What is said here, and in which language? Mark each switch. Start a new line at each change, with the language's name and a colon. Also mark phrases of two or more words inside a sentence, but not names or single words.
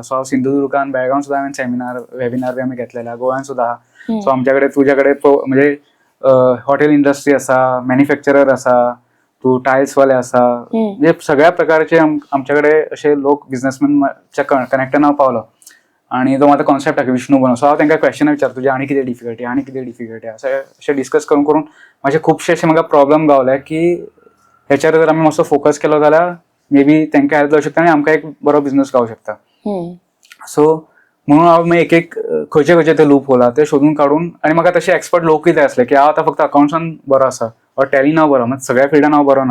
Konkani: सो हांव सिंधुदुर्गान बेळगांव सुद्दां हांवें सेमिनार वेबिनार बी आमी घेतलेले गोंयान सुद्दां आहा. सो आमच्या कडेन तुज्या कडेन म्हणजे
English: hotel industry
Konkani: आसा, मॅन्युफॅक्चरर आसा, तू टायल्सवाले आसा, म्हणजे सगळ्या प्रकारचे आमच्या कडेन असे लोक बिझनेसमॅनच्या कनेक्टान हांव पावलो.
Marathi: आणि तो माझा कॉन्सेप्ट आहे विष्णू बनो.
Konkani: सो हांव तांकां क्वेश्चन विचारता तुझे आनी कितें डिफिकल्टी अशें डिस्कस करून करून म्हाजे खुबशे अशे म्हाका प्रॉब्लम गावले की हेचेर जर आमी मातसो फोकस केलो जाल्यार मे बी तांकां हेल्प जावं शकता आनी आमकां एक बरो बिझनेस गावं शकता. सो म्हणून हांव एक एक खंयचे ते लूप होला ते सोदून काडून आनी म्हाका तशे एक्सपर्ट लोकूय जाय आसले की हांव आतां फक्त अकाउंट्सान बरो आसा और टॅलीन हांव बरो म्हणजे सगळ्या फिल्डान हांव बरो ना.